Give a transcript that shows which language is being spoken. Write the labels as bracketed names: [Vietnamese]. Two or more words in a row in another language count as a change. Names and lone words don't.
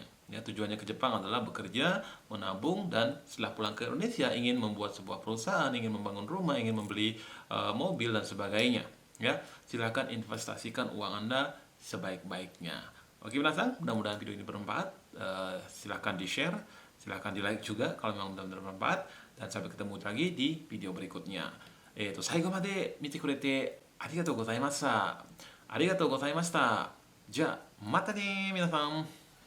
[Indonesian] Ya, tujuannya ke Jepang adalah bekerja, menabung, dan setelah pulang ke Indonesia ingin membuat sebuah perusahaan, ingin membangun rumah, ingin membeli mobil dan sebagainya. Ya, silakan investasikan uang Anda sebaik-baiknya. Oke, minasan, mudah-mudahan video ini bermanfaat. Silakan di-share, silakan di-like juga kalau memang benar-benar bermanfaat, dan sampai ketemu lagi di video berikutnya. [Japanese] 最後まで見てくれてありがとうございました。ありがとうございました。じゃあ、またね皆さん。